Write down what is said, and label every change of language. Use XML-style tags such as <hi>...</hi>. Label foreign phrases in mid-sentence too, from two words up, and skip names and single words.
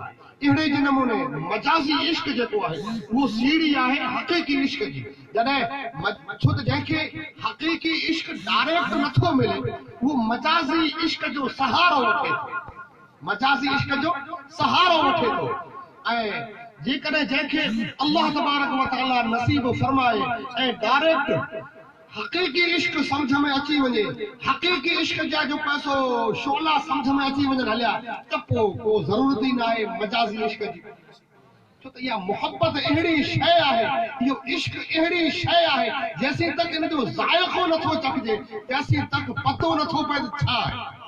<sd>अहिड़े जे नमूने मजाज़ी इश्क जेको आहे उहो सीढ़ी आहे हक़ीक़ी इश्क जी। जॾहिं छो त जंहिंखे हक़ीक़ी इश्क डायरेक्ट नथो मिले उहो मजाज़ी इश्क जो सहारो वठे थो। मजाज़ी इश्क जो सहारो वठे थो ऐं जेकॾहिं जंहिंखे अल्लाह</sd> <ar>تبارك وتعالى</ar> <sd>नसीब फरमाए ऐं डायरेक्ट हक़ीक़ी इश्क समझ में अची वञे हक़ीक़ी इश्क जा जो पैसो शोला समझ में अची वञनि हलिया त पोइ को ज़रूरत ई न आहे मजाज़ी इश्क जी। छो त इहा मोहब्बत अहिड़ी शइ आहे इहो इश्क अहिड़ी शइ आहे जेसीं तक इन जो ज़ाइक़ो नथो चखिजे तेसीं तक पतो नथो पए त छा आहे।</sd>